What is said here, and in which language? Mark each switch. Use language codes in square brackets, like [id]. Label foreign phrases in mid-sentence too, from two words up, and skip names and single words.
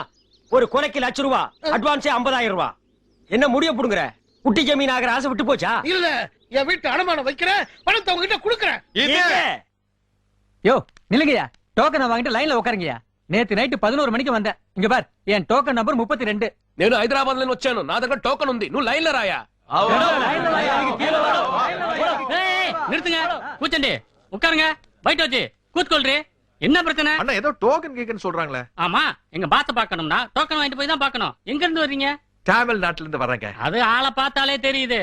[ta] ஒரு கொலைக்கு ₹1,00,000 அட்வான்ஸே 50,000 ரூபாய். என்ன முடிய புடுங்குற? குட்டி ஜமீன் ஆகிற ஆசை விட்டு போச்சா? இல்ல, என் வீட்டு அடமானம் வைக்கிறேன், பணத்தை உங்ககிட்ட குடுக்கறேன். யோ நில்லுங்கயா, டோக்கனை வாங்கிட்டு லைன்ல உட்காருங்கயா. நேத்து நைட்டு 11 மணிக்கு வந்தேன். இங்க பார், என் [en] token number [ta] 32. [te] నేను హైదరాబాద్ లో వచ్చాను. నా దగ్గర టోకెన్ ఉంది. నువ్వు లైన్ లో రాయా. [ta] நிறுத்துங்க, கூச்சண்டி உட்காருங்க. பைட் வச்சு கூத்துக்கொள்றி. என்ன பிரச்சனை? அண்ணா ஏதோ டோக்கன் கேக்குன்னு சொல்றாங்களே. ஆமா, எங்க பாத்த பாக்கணும்னா டோக்கன் வாங்கிட்டு போய் தான் பாக்கணும். எங்க இருந்து வர்றீங்க? தமிழ்நாட்டுல இருந்து வர்றேங்க. அது ஆளை பார்த்தாலே தெரியுது.